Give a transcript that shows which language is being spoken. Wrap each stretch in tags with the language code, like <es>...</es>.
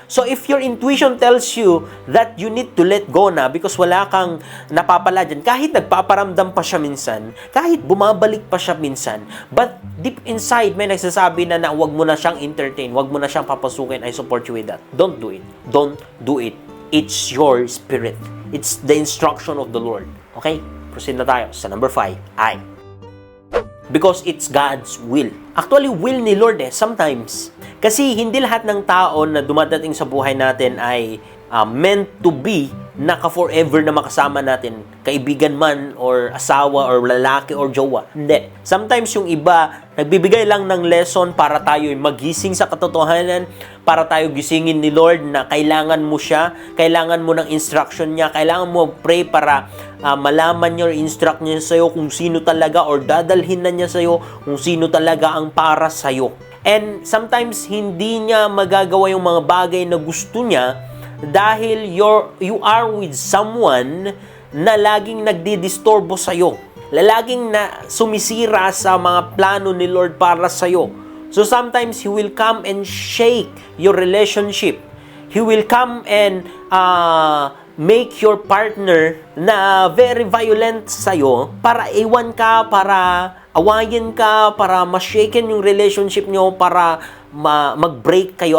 <en>So, if your intuition tells you that you need to let go na because</en> <tl>wala kang napapala dyan, kahit nagpaparamdam pa siya minsan,</tl> <en>kahit bumabalik pa siya minsan, but deep inside,</en> <tl>may nagsasabi na wag mo na siyang entertain, wag mo na siyang papasukin,</tl> <en>I support you with that. Don't do it. Don't do it. It's your spirit. It's the instruction of the Lord. Okay? Proceed</en> <tl>na tayo sa</tl> <en>number 5. I. Because it's God's will. Actually, will ni Lord sometimes.</en> <tl>Kasi hindi lahat ng tao na dumadating sa buhay natin ay meant to be naka-forever na makasama natin. Kaibigan man, or asawa, or lalaki, or jowa. Hindi. Sometimes yung iba, nagbibigay lang ng lesson para tayo magising sa katotohanan, para tayo gisingin ni Lord na kailangan mo siya, kailangan mo ng instruction niya, kailangan mo pray para malaman niya or instruct niya sa'yo kung sino talaga, or dadalhin na niya sa'yo kung sino talaga ang para sa'yo. And sometimes, hindi niya magagawa yung mga bagay na gusto niya dahil</tl> <en>you are with someone</en> <tl>na laging nagdidisturbo sa'yo. Laging na sumisira sa mga plano ni Lord para sa'yo.</tl> <en>So sometimes, He will come and shake your relationship. He will come and make your partner</en> <tl>na very violent sa'yo para iwan ka, para awayin ka, para ma-shaken yung relationship nyo, para mag-break kayo.</tl>